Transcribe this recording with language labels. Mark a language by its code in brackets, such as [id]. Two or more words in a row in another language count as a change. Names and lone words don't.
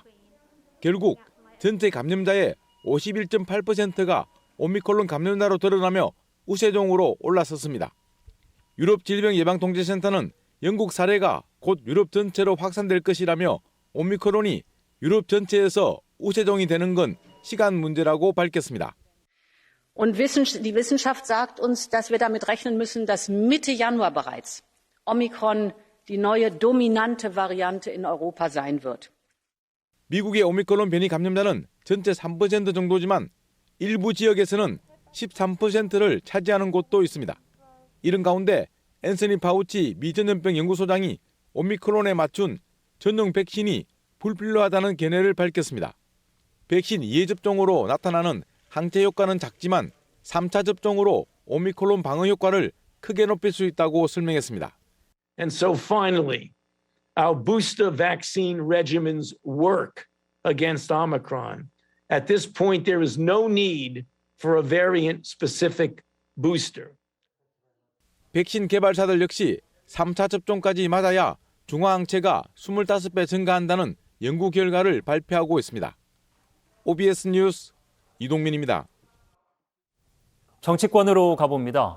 [ko] 결국 전체 감염자의 51.8%가 오미크론 감염자로 드러나며 우세종으로 올라섰습니다. 유럽질병예방통제센터는 영국 사례가 곧 유럽 전체로 확산될 것이라며 오미크론이 유럽 전체에서 우세종이 되는 건 시간 문제라고 밝혔습니다. [de] Und die Wissenschaft sagt uns, dass wir damit rechnen müssen, dass Mitte Januar bereits Omikron die neue dominante Variante in Europa sein wird. [ko] 미국의 오미크론 변이 감염자는 전체 3% 정도지만 일부 지역에서는 13%를 차지하는 곳도 있습니다. 이런 가운데 앤서니 파우치 미 전염병 연구소장이 오미크론에 맞춘 전용 백신이 불필요하다는 견해를 밝혔습니다. 백신 2회 접종으로 나타나는 항체 효과는 작지만 3차 접종으로 오미크론 방어 효과를 크게 높일 수 있다고 설명했습니다. [en] And so finally, our booster vaccine regimens work against Omicron. At this point, there is no need for a variant-specific booster. [ko] 백신 개발사들 역시 3차 접종까지 맞아야 중화항체가 25배 증가한다는 연구 결과를 발표하고 있습니다. OBS 뉴스 이동민입니다. 정치권으로 가봅니다.